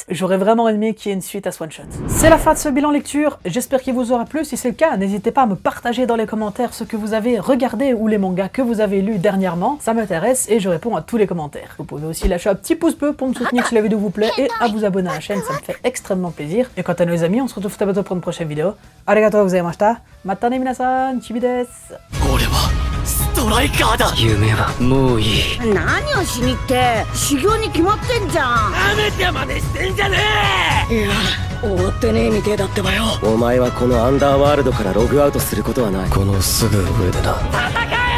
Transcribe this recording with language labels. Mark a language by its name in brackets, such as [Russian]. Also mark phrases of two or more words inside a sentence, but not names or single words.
[French] J'aurais vraiment aimé qu'il y ait une suite à ce one-shot. C'est la fin de ce bilan lecture, j'espère qu'il vous aura plu. Si c'est le cas, n'hésitez pas à me partager dans les commentaires ce que vous avez regardé ou les mangas que vous avez lus dernièrement, ça m'intéresse et je réponds à tous les commentaires. Vous pouvez aussi lâcher un petit pouce bleu pour me soutenir si la vidéo vous plaît et à vous abonner à la chaîne, ça me fait extrêmement plaisir. Et quant à nous les amis, on se retrouve très bientôt pour une prochaine vidéo. [Japanese] ありがとうございました。またね皆さん、ちびです. ストライカーだ。夢はもういい。何をしにって修行に決まってんじゃん。なめて真似してんじゃねえ。いや終わってねえみてえだってばよ。お前はこのアンダーワールドからログアウトすることはない。このすぐ上でな。戦